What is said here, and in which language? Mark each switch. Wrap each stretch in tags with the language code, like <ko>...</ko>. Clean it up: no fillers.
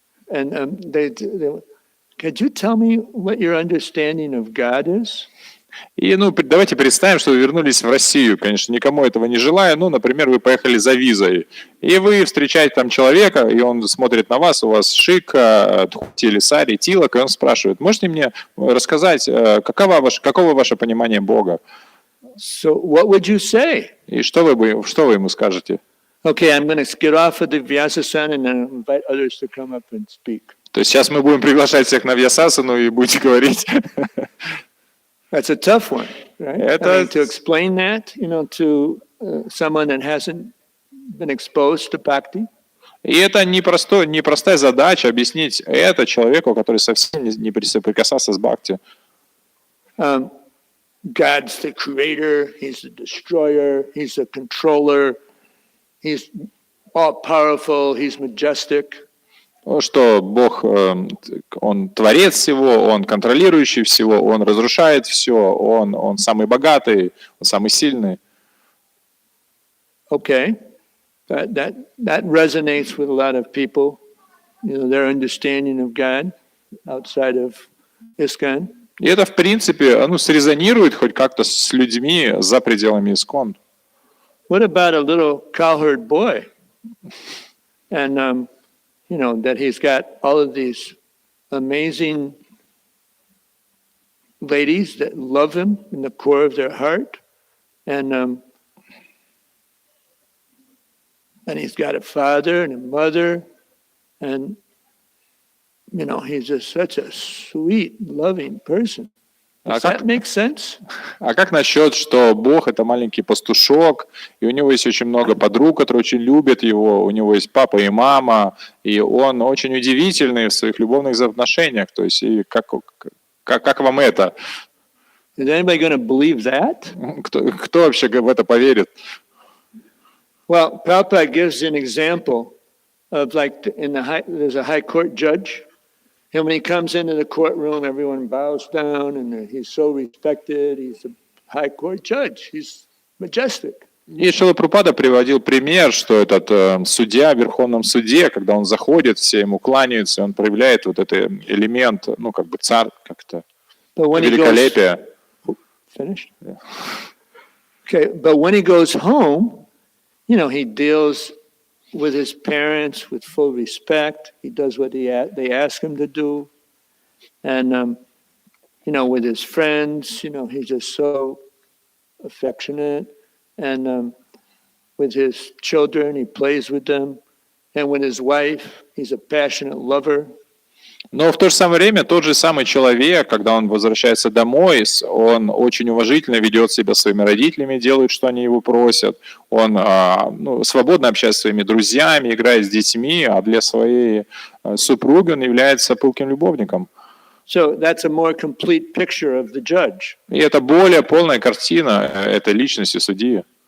<en>And they, could you tell me what your understanding of God is?</en> <ru>И, давайте представим, что вы вернулись в Россию. Конечно, никому этого не желаю. Например, вы поехали за визой, и вы встречаете там человека, и он смотрит на вас, у вас шик, тхути или сари, тилок, и он спрашивает, можете мне рассказать, каково ваше понимание Бога?</ru> <en>So what would you say?</en> <ru>И что вы ему скажете?</ru> <en>Okay, I'm going to get off of the Vyasasana and then invite others to come up and speak.</en> <ru>То есть сейчас мы будем приглашать всех на Вьясасану и будете говорить.</ru> <en>That's a tough one, right? To explain that, to someone that hasn't been exposed to bhakti.</en> <ru>И это непростая задача объяснить это человеку, который совсем не соприкасался с бхакти.</ru> <en>God's the creator, he's the destroyer, he's the controller, he's all-powerful, he's majestic.</en> <ru>Что Бог, Он творец всего, Он контролирующий всего, Он разрушает все, Он самый богатый, Он самый сильный.</ru> <en>Okay, that resonates with a lot of people, their understanding of God outside of ISKCON.</en> <ru>И это, в принципе, срезонирует хоть как-то с людьми за пределами ISKCON.</ru> <en>What about a little cowherd boy? And that he's got all of these amazing ladies that love him in the core of their heart. And he's got a father and a mother. And, he's just such a sweet, loving person. Does that make sense?</en> <ru>А как насчет, что Бог — это маленький пастушок, и у него есть очень много подруг, которые очень любят его, у него есть папа и мама, и он очень удивительный в своих любовных отношениях. То есть, и как вам это?</ru> <en>Is anybody going to believe that?</en> <ru>Кто вообще в это поверит?</ru> <en>Well, Prabhupada gives an example of there's a high court judge. And when he comes into the courtroom, everyone bows down, and he's so respected. He's a high court judge. He's majestic.</en> <ru>И Шрила Прабхупада приводил пример, что этот судья в Верховном суде, когда он заходит, все ему кланяются, он проявляет вот этот элемент, царь, как-то великолепие.</ru> <en>Finished? Yeah. Okay, but when he goes home, he deals with his parents with full respect. He does what they ask him to do. And, with his friends, he's just so affectionate. And with his children, he plays with them. And with his wife, he's a passionate lover.</en> <ru>Но в то же самое время тот же самый человек, когда он возвращается домой, он очень уважительно ведет себя со своими родителями, делает, что они его просят. Он свободно общается с своими друзьями, играет с детьми, а для своей супруги он является пылким любовником.</ru> <en>So that's a more complete picture of the judge.</en> <ru>И это более полная картина этой личности судьи.</ru>